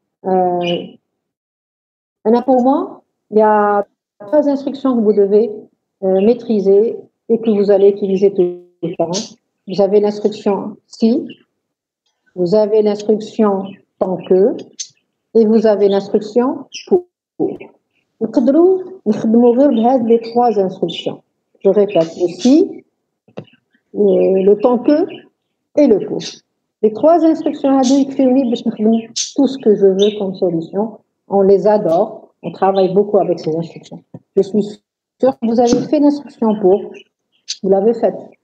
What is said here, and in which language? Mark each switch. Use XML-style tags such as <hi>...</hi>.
<fr>Pour moi, il y a 3 instructions que vous devez maîtriser et que vous allez utiliser tout le temps. Vous avez l'instruction si, vous avez l'instruction tant que, et vous avez l'instruction pour.</fr> <ar>نقدروا نخدموا غير بهاد</ar> <fr>les 3 instructions. Je répète, le si, le tant que et le pour. Les 3 instructions</fr> <ar>هادو يكفيوني باش نخدم</ar> <fr>tout ce que je veux comme solution. On les adore, on travaille beaucoup avec ces instructions. Je suis sûre que vous avez fait l'instruction pour, vous l'avez faite.</fr>